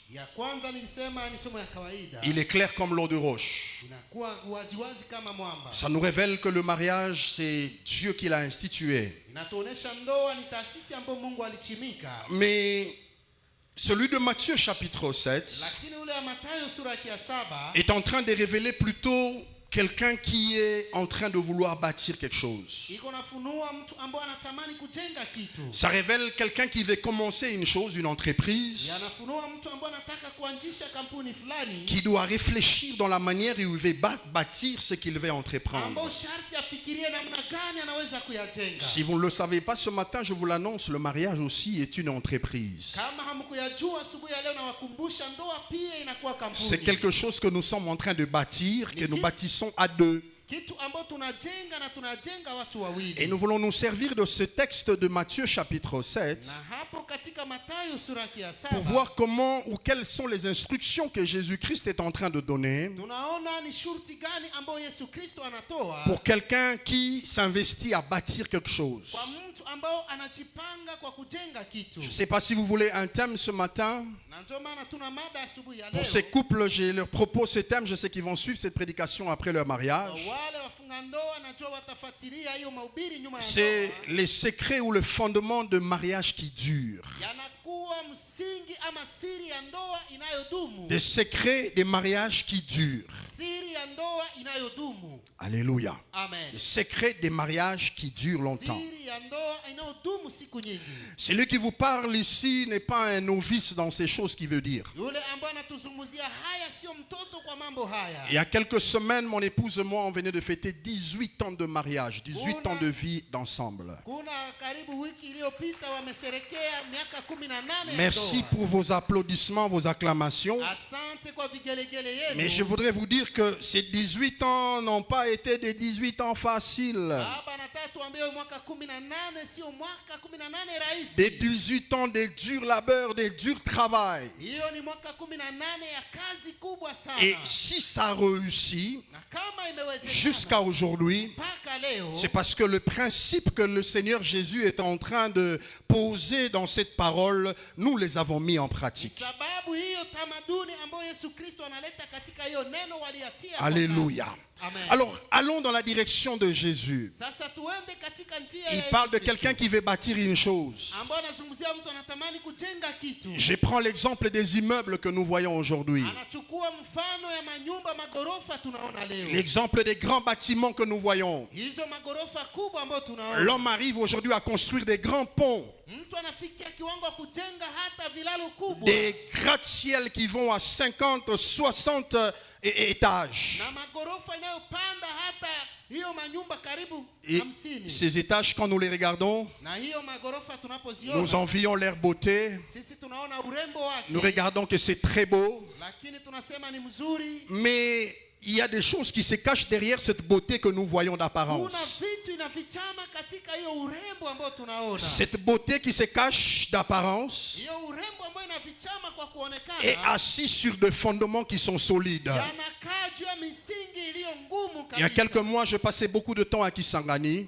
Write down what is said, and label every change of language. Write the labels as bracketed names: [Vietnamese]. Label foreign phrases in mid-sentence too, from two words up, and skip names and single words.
[French] Il est clair comme l'eau de roche. Ça nous révèle que le mariage, c'est Dieu qui l'a institué. Mais Celui de Matthieu chapitre 7 [Swahili] lakini ule wa Mathayo sura ya 7 [French] est en train de révéler plutôt quelqu'un qui est en train de vouloir bâtir quelque chose. [Swahili] iko nafunua mtu ambaye anatamani kujenga kitu. [French] Ça révèle quelqu'un qui veut commencer une chose, une entreprise, [Swahili] Yanafunua mtu ambaye anataka kuanzisha kampuni fulani, [French] qui doit réfléchir dans la manière où il veut bâtir ce qu'il veut entreprendre. [Swahili] ambao sharti afikirie namna gani anaweza kuyajenga. [French] Si vous ne le savez pas ce matin, je vous l'annonce, le mariage aussi est une entreprise. [Swahili] Kama hamkuyajua asubuhi ya leo na wakumbusha, ndoa pia inakuwa kampuni. [French] C'est quelque chose que nous sommes en train de bâtir, que nous bâtissons à deux. [Swahili] Kitu ambao tunajenga na tunajenga watu wawili. [French] Et nous voulons nous servir de ce texte de Matthieu chapitre 7 [Swahili] Na hapo katika Mathayo sura ya 7 [French] pour voir comment ou quelles sont les instructions que Jésus-Christ est en train de donner [Swahili] tunaona ni shurti gani ambayo Yesu Kristo anatoa [French] pour quelqu'un qui s'investit à bâtir quelque chose. [Swahili] kwa mtu ambao anajipanga kwa kujenga kitu. [French] Je ne sais pas si vous voulez un thème ce matin. [Swahili] Na ndio maana tuna mada asubuhi ya [French] Pour [Swahili] leo. [French] ces couples, je leur propose ce thème. Je sais qu'ils vont suivre cette prédication après leur mariage. [Swahili] Wale wafunga ndoa najua watafuatilia hiyo mahubiri nyuma ya [French] C'est [Swahili] ndoa. [French] les secrets ou le fondement de mariage qui dure. [Swahili] Yanakuwa msingi ama siri ya ndoa inayodumu. [French] Des secrets des mariages qui durent. [Swahili] Siri ya ndoa inayodumu. Alléluia. Amen. [French] Les secrets des mariages qui durent longtemps. [Swahili] Siri ya ndoa inayodumu siku nyingi. [French] Celui qui vous parle ici n'est pas un novice dans ces choses qu'il veut dire. [Swahili] Yule ambaye anatuzungumzia haya sio mtoto kwa mambo haya. [French] Il y a quelques semaines, mon épouse et moi, on venait de fêter 18 ans de mariage, 18 ans de vie d'ensemble. [Swahili] Kuna karibu wiki iliyopita wamesherekea miaka 18 ya [French] Merci [Swahili] ndoa. [French] pour vos applaudissements, vos acclamations. [Swahili] Asante kwa vigelegele yenu. [French] Mais je voudrais vous dire que ces 18 ans n'ont pas été des 18 ans faciles. [Swahili] Baba nataka tuambie mwaka 18 sio mwaka 18 rahisi. [French] Des 18 ans de dur labeur, de dur travail. [Swahili] Hiyo ni mwaka 18 ya kazi kubwa sana. [French] Et si ça réussit [Swahili] Na kama imewezekana [French] jusqu'à aujourd'hui, [Swahili] mpaka leo [French] c'est parce que le principe que le Seigneur Jésus est en train de poser dans cette parole, nous les avons mis en pratique. [Swahili] sababu hiyo tamaduni ambayo Yesu Kristo analeta katika hiyo neno waliatia. kwa Alléluia. kazi. Amen. [French] Alors, allons dans la direction de Jésus. [Swahili] Sasa tuende katika njia [French] Il [Swahili] ya [French] parle de [Swahili] Yesu [French] quelqu'un [Swahili] Kristo, [French] qui veut bâtir une chose. [Swahili] ambaye anazungumzia mtu anatamani kujenga kitu. [French] Je prends l'exemple des immeubles que nous voyons aujourd'hui. [Swahili] Anachukua mfano ya manyumba magorofa tunaona leo. [French] L'exemple des grands bâtiments que nous voyons. [Swahili] Hizo magorofa kubwa ambayo tunaona. [French] L'homme arrive aujourd'hui à construire des grands ponts, [Swahili] Mtu anafikia kiwango wa kujenga hata vilalo kubwa. [French] des gratte-ciels qui vont à 50, 60 étages. [Swahili] Na magorofa inayopanda hata hiyo manyumba karibu [French] Et [Swahili] 50. [French] ces étages, quand nous les regardons, [Swahili] Na hiyo magorofa [French] nous [Swahili] tunapoziona [French] envions leur beauté. [Swahili] sisi tunaona urembo wake. [French] Nous regardons que c'est très beau. [Swahili] Lakini tunasema ni mzuri. [French] Mais il y a des choses qui se cachent derrière cette beauté que nous voyons [Swahili] Kuna [French] d'apparence. [Swahili] vitu inafichama katika hiyo urembo ambao tunaona. [French] Cette beauté qui se cache d'apparence [Swahili] Hiyo urembo ambao inafichama kwa [French] est [Swahili] kuonekana [French] assise sur des fondements qui sont solides. [Swahili] yanakaa juu ya misingi iliyo ngumu [French] Il y a [Swahili] kabisa. [French] quelques mois, je passais beaucoup de temps à Kisangani,